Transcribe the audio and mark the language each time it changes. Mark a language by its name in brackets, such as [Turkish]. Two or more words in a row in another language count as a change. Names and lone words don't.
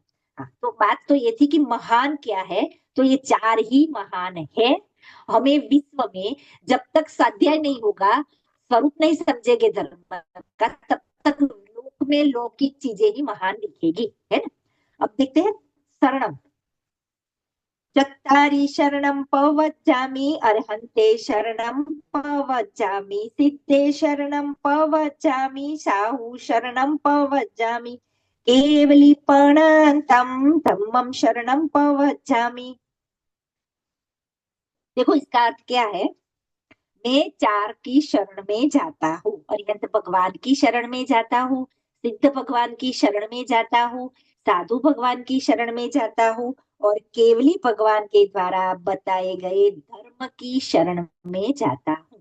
[Hindi] हाँ, तो बात तो ये थी कि महान क्या है, तो ये 4 ही महान है। हमें विश्व में जब तक स्वाध्याय नहीं होगा, स्वरूप नहीं समझेंगे धर्म का, तब तक लोक में लौकिक चीजें ही महान दिखेगी, है ना। अब देखते हैं शरणम। [Prakrit languages] चत्तारि शरणं पवच्चामि, अर्हन्ते शरणं पवच्चामि, सिद्धे शरणं पवच्चामि, साहु शरणं पवच्चामि, केवलीपणान्तं धम्मं शरणं पवच्चामि। [Hindi] देखो, इसका अर्थ क्या है? मैं 4 की शरण में जाता हूँ, अरिहंत भगवान की शरण में जाता हूँ, सिद्ध भगवान की शरण में जाता हूँ, साधु भगवान की शरण में जाता हूँ, और केवली भगवान के द्वारा बताए गए धर्म की शरण में जाता हूँ।